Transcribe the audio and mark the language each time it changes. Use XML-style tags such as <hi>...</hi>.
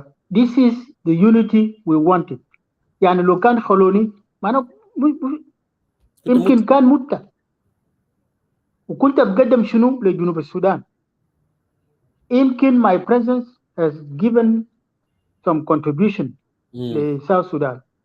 <en>This is the unity we wanted.</en> <ar>يعني لو كان خلوني ما يمكن كان متة وكنت بقدم شنو لجنوب السودان. يمكن</ar> <en>my presence has given some contribution to South Sudan.</en>